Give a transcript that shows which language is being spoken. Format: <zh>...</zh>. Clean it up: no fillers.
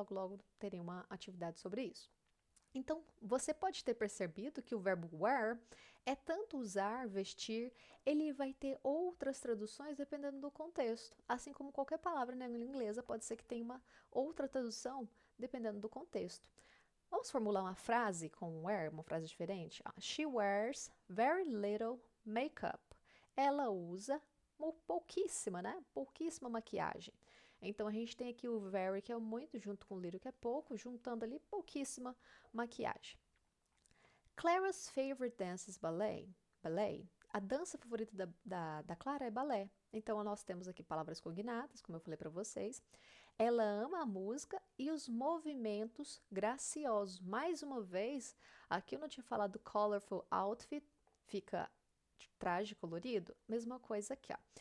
<pt>Logo, logo terem uma atividade sobre isso. Então, você pode ter percebido que o verbo wear é tanto usar, vestir, ele vai ter outras traduções dependendo do contexto. Assim como qualquer palavra na língua inglesa pode ser que tenha uma outra tradução dependendo do contexto. Vamos formular uma frase com wear, uma frase diferente?</pt> <en>She wears very little makeup.</en> <pt>Ela usa pouquíssima, né? Pouquíssima maquiagem. Então a gente tem aqui o very, que é muito, junto com little, que é pouco, juntando ali pouquíssima maquiagem.</pt> <en>Clara's favorite dance is ballet. Ballet.</en> <pt>A dança favorita da Clara é balé. Então, nós temos aqui palavras cognatas, como eu falei para vocês. Ela ama a música e os movimentos graciosos. Mais uma vez, aqui eu não tinha falado colorful outfit, fica traje colorido. Mesma coisa aqui, ó.</pt>